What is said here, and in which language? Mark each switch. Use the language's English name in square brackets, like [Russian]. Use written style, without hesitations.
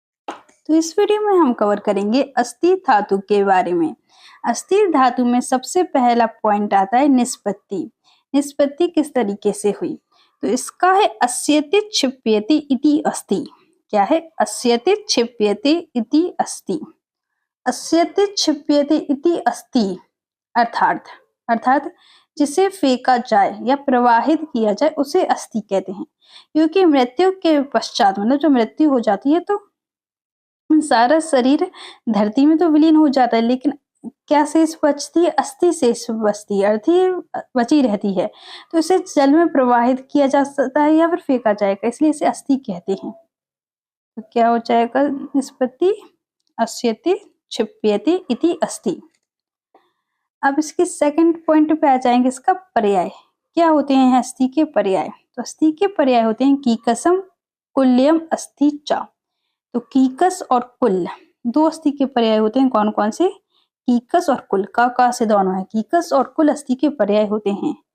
[Hindi] तो इस वीडियो में हम कवर करेंगे अस्थि धातु के बारे में। अस्थि धातु में सबसे पहला पॉइंट आता है निष्पत्ति। निष्पत्ति किस तरीके से हुई? तो इसका है [Sanskrit] अस्यति क्षिप्यति इति अस्ति। [Hindi] क्या है? [Sanskrit] अस्यति क्षिप्यति इति अस्ति। अस्यति क्षिप्यति इति अस्ति [Hindi] अर्थात जिसे फेंका जाए या प्रवाहित किया जाए उसे अस्थि कहते हैं। क्योंकि मृत्यु के पश्चात मतलब जब मृत्यु हो जाती है तो सारा शरीर धरती में तो विलीन हो जाता है, लेकिन क्या शेष बचती है? अस्थि शेष बचती है, अर्थी बची रहती है। तो इसे जल में प्रवाहित किया जा सकता है या फिर फेंका जाएगा, इसलिए इसे अस्थि कहते हैं। तो क्या हो जाएगा? [Sanskrit] निष्पत्ति अस्यति क्षिप्यति इति अस्ति। [Hindi] अब इसके सेकंड पॉइंट पे आ जाएंगे, इसका पर्याय। क्या होते हैं अस्थि के पर्याय? तो अस्थि के पर्याय होते हैं [Sanskrit] कीकसम कुल्यम अस्थि च। [Hindi] तो कीकस और कुल दो अस्थि के पर्याय होते हैं। कौन कौन से? कीकस और कुल। का से दोनों है। कीकस और कुल अस्थि के पर्याय होते हैं।